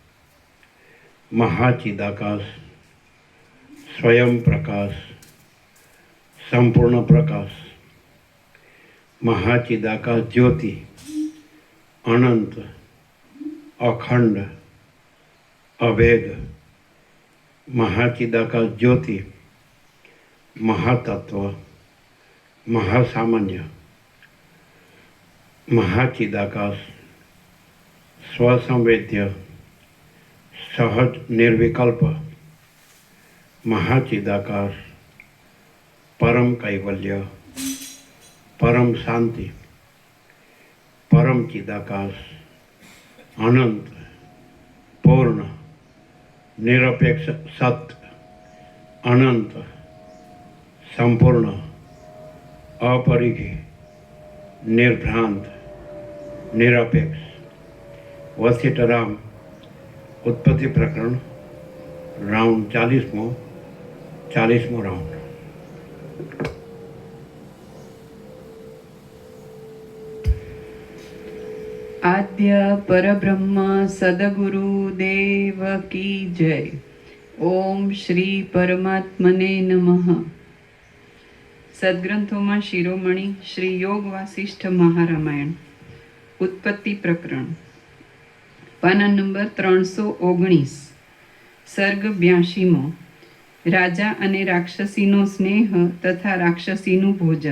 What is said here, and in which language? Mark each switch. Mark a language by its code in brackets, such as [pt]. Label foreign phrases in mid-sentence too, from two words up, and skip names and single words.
[sa] महाचिदाकाश, स्वयं प्रकाश, संपूर्ण प्रकाश, महाचिदाकाश ज्योति, अनंत, अखंड, अभेद, महाचिदाकाश ज्योति, महातत्व, महासामान्य, महाचिदाकाश, स्वसंवेद्य सहज निर्विकल्प महाचिदाकाश परम कैवल्य परम शांति परम चिदाकाश अनंत पूर्ण निरपेक्ष सत अनंत संपूर्ण अपरिघी निर्भ्रांत निरपेक्ष वशिष्ठराम उत्पत्ति प्रकरण राउंड 40मो राउंड। [hi] आद्य परब्रह्म सदगुरु देव की जय। [sa] ओम श्री परमात्मने नमः। [gu] સદગ્રંથોમાં શિરોમણી શ્રી યોગ વાસિષ્ઠ મહારામાયણ ઉત્પત્તિ પ્રકરણ પાના નંબર 319 સર્ગ 82મો રાજા અને રાક્ષસીનો સ્નેહ તથા રાક્ષસીનું ભોજન।